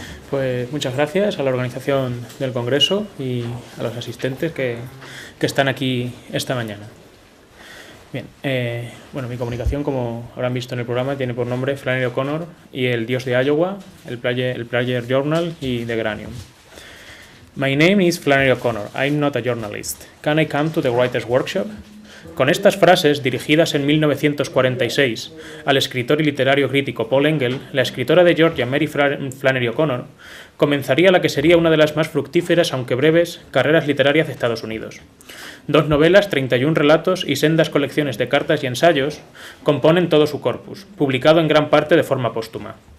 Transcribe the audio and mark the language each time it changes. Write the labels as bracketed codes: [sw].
[es] Pues muchas gracias a la organización del Congreso y a los asistentes que están aquí esta mañana. Bien, bueno, mi comunicación, como habrán visto en el programa, tiene por nombre Flannery O'Connor y el Dios de Iowa, el Prayer Journal y The Granium. [en] My name is Flannery O'Connor. I'm not a journalist. Can I come to the Writer's Workshop? [es] Con estas frases, dirigidas en 1946 al escritor y literario crítico Paul Engel, la escritora de Georgia Mary Flannery O'Connor comenzaría la que sería una de las más fructíferas, aunque breves, carreras literarias de Estados Unidos. 2 novelas, 31 relatos y sendas colecciones de cartas y ensayos componen todo su corpus, publicado en gran parte de forma póstuma.